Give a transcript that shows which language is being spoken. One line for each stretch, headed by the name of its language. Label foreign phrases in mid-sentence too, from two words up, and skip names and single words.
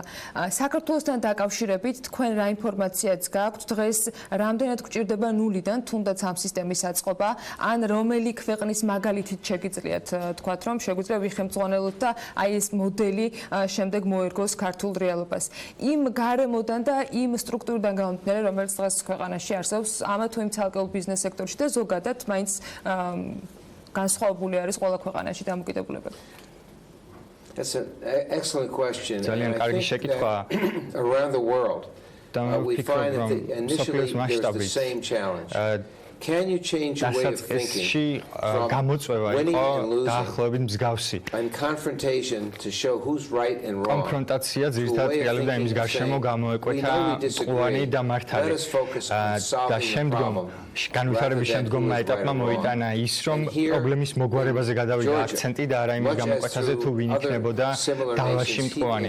Georgian: საქართველოსთან დაკავშირებით თქვენ რა ინფორმაციაც გაქვთ დღეს, რამდენად გჭირდება ნულიდან თუნდაც ამ სისტემის აწყობა, ან რომელი ქვეყნის მაგალითით შეგიძლიათ თქვათ, რომ შეგვიძლია ვიხემძღვანელოთ და აი ეს მოდელი შემდეგ მოერგოს ქართულ რეალობას. იმ გარემოდან და იმ სტრუქტურიდან გამომდინარე, რომელიც დღეს ქვეყანაში არსებობს, ამა თუ იმ ცალკეულ ბიზნეს სექტორში და ზოგადად მაინც განსხვავებული არის ყველა ქვეყანაში დამოკიდებულებები.
English: That's an excellent question.
Georgian: ძალიან კარგი შეკითხვაა.
English: Around the world, we find that initially there's the same challenge. Can you change your way of thinking from winning and losing and confrontation to show who's right and wrong?
Georgian: კონფრონტაცია ძირითადად რეალობდა იმის გარშემო გამოეკვეთა მწვანე და მართალი. და შემდგომ განვითარების შემდგომმა ეტაპმა მოიტანა ის, რომ პრობლემის მოგვარებაზე გადავიდა აქცენტი და არა იმის გამოკვეთაზე, თუ ვინ იქნებოდა დალაში მწვანე.